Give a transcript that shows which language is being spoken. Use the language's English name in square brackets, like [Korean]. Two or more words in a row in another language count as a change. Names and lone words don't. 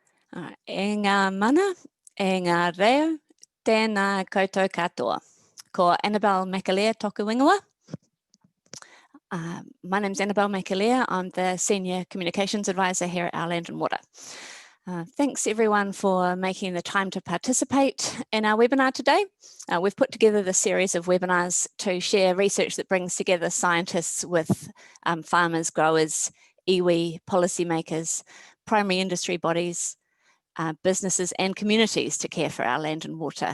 [Māori] E ngā mana, e ngā reo, tēnā koutou katoa. Ko Annabelle McAleer toku ingoa. [English] My name's Annabelle McAleer. I'm the Senior Communications Advisor here at Our Land and Water. Thanks everyone for making the time to participate in our webinar today. We've put together this series of webinars to share research that brings together scientists with farmers, growers, iwi, policymakers, primary industry bodies, businesses and communities to care for our land and water.